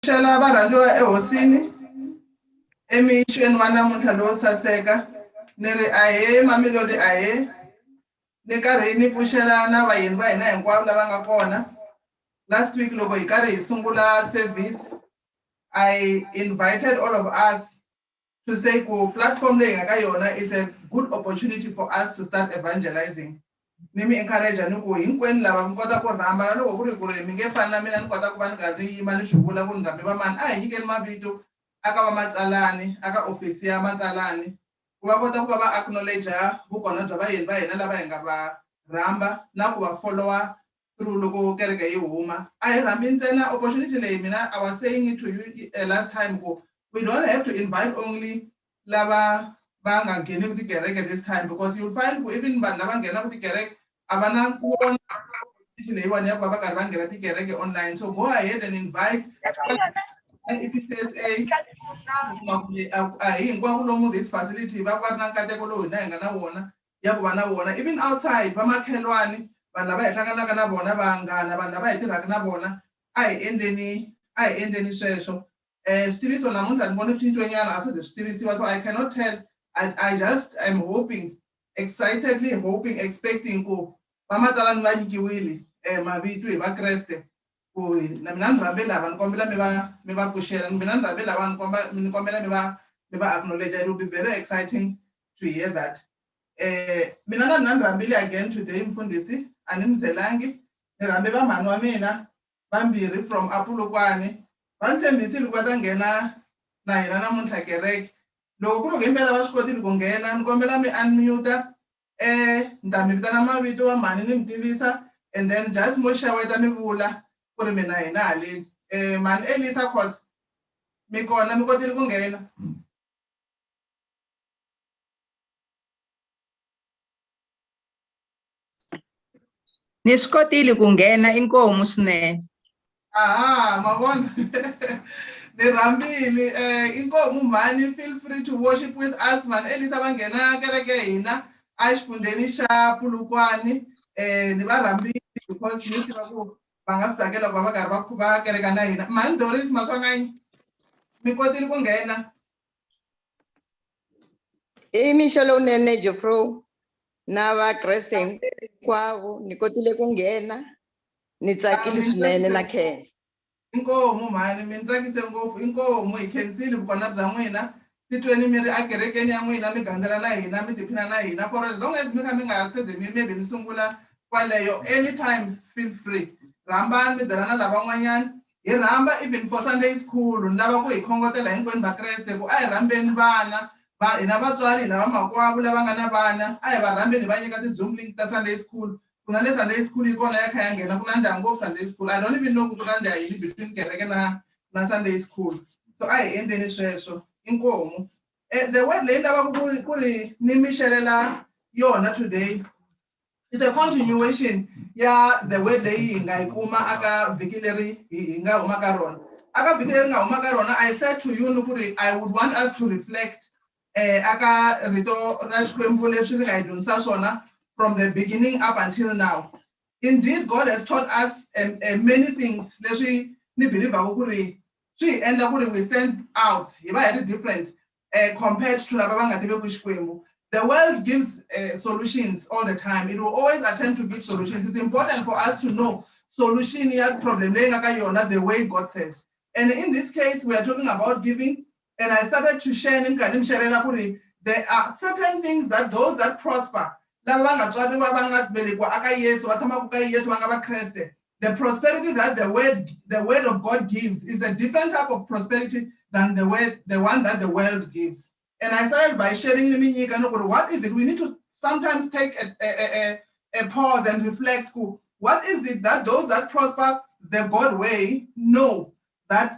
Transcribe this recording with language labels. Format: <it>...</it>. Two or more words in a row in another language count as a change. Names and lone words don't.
<ts>Shela abarhaliwa ehosini emixweni wa namuntlha lowo saseka ni ri ahee Mamelodi ahee ni karhi ni pfuxela na vayeni va hina hinkwavo lava nga kona.</ts> <en>Last week</en> <ts>loko hi karhi hi sungula service</ts> <en>I invited all of us to say</en> <ts>ku platform leyi nga ka yona</ts> <en>is a good opportunity for us to start evangelizing.</en> <ts>Ni mi encourage ni ku hinkwenu lava mi kota ku rhamba na loko ku ri ku ri mi nge fani na mina ni kota ku va ni karhi ni yima ni swi vula ku ni rhambi va mani a hi nyikeni mavito aka va matsalani aka ofisi ya matsalani ku va kota ku va va acknowledge vukona bya vayeni va hina lava hi nga va rhamba na ku va</ts> <en>follower through</en> <ts>loko kereke yi huma. A hi rhambi ntsena opportunity leyi mina</ts> <en>I was saying it to you last time</en> <ts>ku</ts> <en>we don't have to invite only</en> <ts>lava va nga ngheni tikereke</ts> <en>this time because you'll find</en> <ts>ku even vanhu lava nghena tikereke a va na kuona leyiwani ya ku va va karhi va nghena tikereke</ts> <en>online, so go ahead and invite if it says</en> <ts>a hi hinkwavo lomu</ts> <en>this facility</en> <ts>va ri na nkateko lowu hina hi nga na wona ya ku va na wona</ts> <en>even outside</en> <ts>va makhelwani vanhu lava hi hlanganaka na vona vanghana vanhu lava hi tirhaka na vona a hi endleni sweswo. Switiviso namuntlha ni vone switincwenyana a swi ze swi tivisiwa,</ts> <en>so I cannot tell. I just am hoping, excitedly hoping, expecting</en> <ts>ku va matsalani va nyikiwile mavito hi vakreste ku na mina ni rhambe lava ni kombela mi va pfuxela, mina ni rhambe lava ni kombela mi va acknowledge.</ts> <en>It will be very exciting to hear that.</en> <ts>Mina na mina ni rhambile</ts> <en>again today</en> <ts>mfundhisi a ni mi zelangi ni rhambe va mhani wa mina vambirhi from Apulukwane va ni tshembisile ku va ta nghena na hina namuntlha kereke. Loko ku ri himpela va swi kotile ku nghena ni kombela mi unmute ni ta mi vitana mavito wa mhani ni mi tivisa</ts> <en>and then just</en> <ts>mo xeweta mi vula ku ri mina hina haleni. Mhani Elisa Khoza mi kona mi kotile ku nghena? Ni swi kotile ku nghena, inkomu swinene. Aha, ma vona ni rhambile. Inkomu mhani,</ts> <en>feel free to worship with us.</en> <ts>Mhani Elisa va nghena kereke hina a xifundeni xa Pulukwane. Ni va rhambile because ni tiva ku va nga swi tsakela ku va va karhi va kereka na hina. Mhani Doris Maswanganyi mi kotile ku nghena? Mixo lowunene Jofro na vakreste hinkwavo ni kotile ku nghena, ni tsakile swinene na khensa. Inkomu mhani mi ni tsakise ngopfu, inkomu hi khensile vukona bya n'wina, titweni mi ri ekerekeni ya n'wina mi gandzela na hina mi tiphina na hina</ts> <en>for as long as</en> <ts>mi kha mi nga se ze maybe mi sungula kwaleyo.</ts> <en>Anytime feel free,</en> <ts>rhambani mi byela na lavan'wanyani hi rhamba</ts> <en>even for Sunday school.</en> <ts>Ni lava ku hi khongotela hinkwenu vakreste ku a hi rhambeni vana hina vatswari hina vamakwavo lava nga na vana a hi va rhambeni hi va nyika ti-Zoom link ta Sunday school. Ku na le Sunday school yi kona ya kha ya nghena, ku na ndyangu ngopfu Sunday school.</ts> <en>I don't even know</en> <ts>ku na ndya yini between kereke na Sunday school, so a hi endleni sweswo. Inkomu.</ts> <en>The word</en> <ts>leyi lavaka ku ri ni mi xelela yona</ts> <en>today is a continuation</en> <ts>ya</ts> <en>the word</en> <ts>leyi hi nga yi kuma aka vhiki leri hi nga huma ka rona. Aka vhiki leri nga huma ka rona</ts> <en>I said to you</en> <ts>ni ku ri</ts> <en>I would want us to reflect</en> <ts>aka rito ra Xikwembu leswi ri nga hi dyondzisa swona</ts> <en>from the beginning up until now. Indeed, God has taught us many things.</en> <ts>Leswi ni believe ku ri swi endla ku ri</ts> <en>we stand out</en> <ts>hi va hi ri</ts> <en>different compared to</en> <ts>lava va nga tiveki Xikwembu.</ts> <en>The world gives solutions all the time. It will always attempt to give solutions. It's important for us to know solution ya problem</en> <ts>leyi nga ka yona</ts> <en>the way God says. And in this case, we are talking about giving. And I started to share</en> <ts>ni kha ni mi xerela ku ri</ts> <en>there are certain things that those that prosper,</en> <ts>lava va nga tswariwa va nga velekiwa aka Yesu va tshamaka ka Yesu va nga vakreste,</ts> <en>the prosperity that the word of God gives is a different type of prosperity than the one that the world gives. And I started by sharing what is it? We need to sometimes take a pause and reflect. What is it that those that prosper the God way know that?</en>